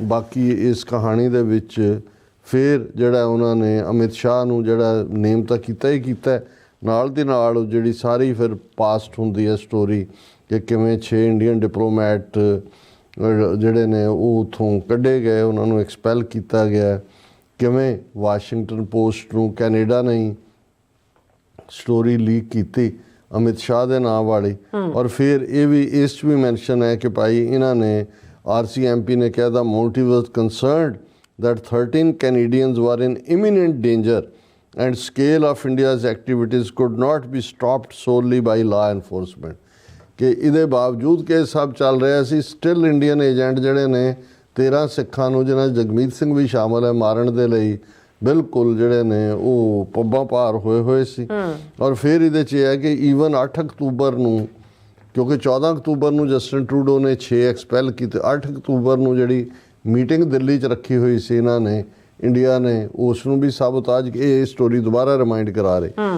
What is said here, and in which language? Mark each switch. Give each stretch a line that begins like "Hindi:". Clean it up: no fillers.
Punjabi: ਬਾਕੀ ਇਸ ਕਹਾਣੀ ਦੇ ਵਿੱਚ ਫਿਰ ਜਿਹੜਾ ਉਹਨਾਂ ਨੇ ਅਮਿਤ ਸ਼ਾਹ ਨੂੰ ਜਿਹੜਾ ਨੇਮ ਤਾਂ ਕੀਤਾ ਹੀ ਕੀਤਾ, ਨਾਲ ਦੀ ਨਾਲ ਜਿਹੜੀ ਸਾਰੀ ਫਿਰ ਪਾਸਟ ਹੁੰਦੀ ਹੈ ਸਟੋਰੀ ਕਿ ਕਿਵੇਂ 6 ਇੰਡੀਅਨ ਡਿਪਲੋਮੈਟ ਜਿਹੜੇ ਨੇ ਉਹ ਉੱਥੋਂ ਕੱਢੇ ਗਏ, ਉਹਨਾਂ ਨੂੰ ਐਕਸਪੈਲ ਕੀਤਾ ਗਿਆ, ਕਿਵੇਂ ਵਾਸ਼ਿੰਗਟਨ ਪੋਸਟ ਨੂੰ ਕੈਨੇਡਾ ਨੇ ਸਟੋਰੀ ਲੀਕ ਕੀਤੀ ਅਮਿਤ ਸ਼ਾਹ ਦੇ ਨਾਮ ਵਾਲੀ। ਔਰ ਫਿਰ ਇਹ ਵੀ ਇਸ 'ਚ ਵੀ ਮੈਂਸ਼ਨ ਹੈ ਕਿ ਭਾਈ ਇਹਨਾਂ ਨੇ RCMP ਨੇ ਕਿਹਾ
English: ਦਾ motive was concerned that 13 Canadians were in imminent danger and scale of India's activities could not be stopped solely by law enforcement.
Punjabi: ਕਿ ਇਹਦੇ ਬਾਵਜੂਦ ਕਿ ਸਭ ਚੱਲ ਰਿਹਾ ਸੀ, ਸਟਿਲ ਇੰਡੀਅਨ ਏਜੰਟ ਜਿਹੜੇ ਨੇ 13 ਸਿੱਖਾਂ ਨੂੰ, ਜਿਹਨਾਂ 'ਚ ਜਗਮੀਤ ਸਿੰਘ ਵੀ ਸ਼ਾਮਲ ਹੈ, ਮਾਰਨ ਦੇ ਲਈ ਬਿਲਕੁਲ ਜਿਹੜੇ ਨੇ ਉਹ ਪੱਬਾਂ ਭਾਰ ਹੋਏ ਸੀ। ਔਰ ਫਿਰ ਇਹਦੇ 'ਚ ਇਹ ਹੈ ਕਿ ਈਵਨ 8 ਅਕਤੂਬਰ ਨੂੰ, ਕਿਉਂਕਿ 14 ਅਕਤੂਬਰ ਨੂੰ ਜਸਟਿਨ ਟਰੂਡੋ ਨੇ 6 ਐਕਸਪੈਲ ਕੀਤੇ, 8 ਅਕਤੂਬਰ ਨੂੰ ਜਿਹੜੀ ਮੀਟਿੰਗ ਦਿੱਲੀ 'ਚ ਰੱਖੀ ਹੋਈ ਸੀ ਇਹਨਾਂ ਨੇ, ਇੰਡੀਆ ਨੇ ਉਸ ਨੂੰ ਵੀ ਸਾਬੋਤਾਜ, ਇਹ ਸਟੋਰੀ ਦੁਬਾਰਾ ਰਿਮਾਈਂਡ ਕਰਾ ਰਹੇ।